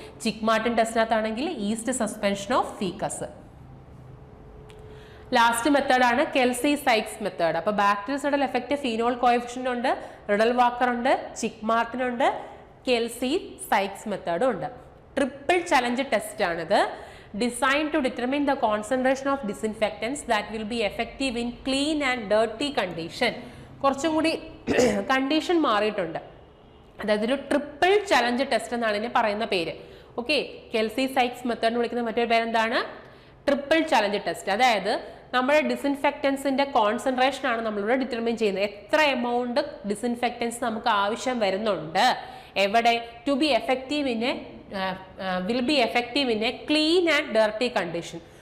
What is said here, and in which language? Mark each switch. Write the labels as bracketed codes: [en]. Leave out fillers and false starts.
[ml] ചിക്മാർട്ടിൻ ടെസ്റ്റിനകത്താണെങ്കിൽ east suspension of faeces. Last മെത്തേഡാണ് Kelsey സൈക്സ് method. അപ്പോൾ ബാക്ടീരിയസൈഡൽ effect phenol coefficient ഉണ്ട്, റിഡൽ walker ഉണ്ട്, ചിക്മാർട്ടിൻ ഉണ്ട്, കെൽസി സൈക്സ് മെത്തേഡും ഉണ്ട്. ട്രിപ്പിൾ ചലഞ്ച് ടെസ്റ്റ് ആണിത്. [en] designed to determine the concentration of disinfectants that will be effective in clean and dirty condition. [ml] കുറച്ചും കൂടി condition മാറിയിട്ടുണ്ട്. അതായത് ഒരു ട്രിപ്പിൾ ചലഞ്ച് ടെസ്റ്റ് എന്നാണ് ഇതിനെ പറയുന്ന പേര്. ഓക്കെ, കെൽസി സൈക്സ് മെത്തേഡ് വിളിക്കുന്ന മറ്റൊരു പേരെന്താണ്? Triple challenge test. അതായത് നമ്മുടെ ഡിസിൻഫെക്റ്റൻസിന്റെ കോൺസെൻട്രേഷൻ ആണ് നമ്മളിവിടെ ഡിറ്റർമിൻ ചെയ്യുന്നത്. എത്ര എമൗണ്ട് ഡിസിൻഫെക്റ്റൻസ് നമുക്ക് ആവശ്യം വരുന്നുണ്ട്, എവിടെ, [en] To be effective in a will be effective in a clean and dirty condition.